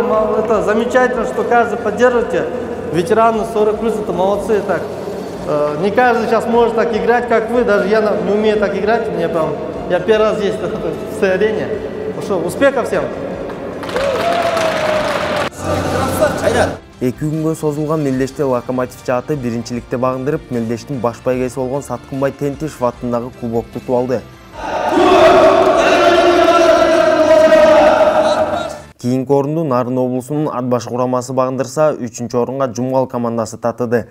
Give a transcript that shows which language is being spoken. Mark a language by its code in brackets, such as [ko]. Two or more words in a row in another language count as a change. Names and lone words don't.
[ru] Это замечательно, что каждый поддерживаете. Ветераны 40+, это молодцы. Так. Не каждый сейчас может так играть, как вы. Даже я не умею так играть. Я первый раз здесь в этой арене. Успехов всем! [ky] 2 күнгө созулган мелдеште Локомотив жааты биринчиликте багындырып, мелдештин баш байгеси болгон Саткынбай Тентишев атындагы кубокду утуп алды. Кийинки орунду Нарын облусунун Ат башы курамасы багындырса, 3-чү орунга Жумгал командасы татыды.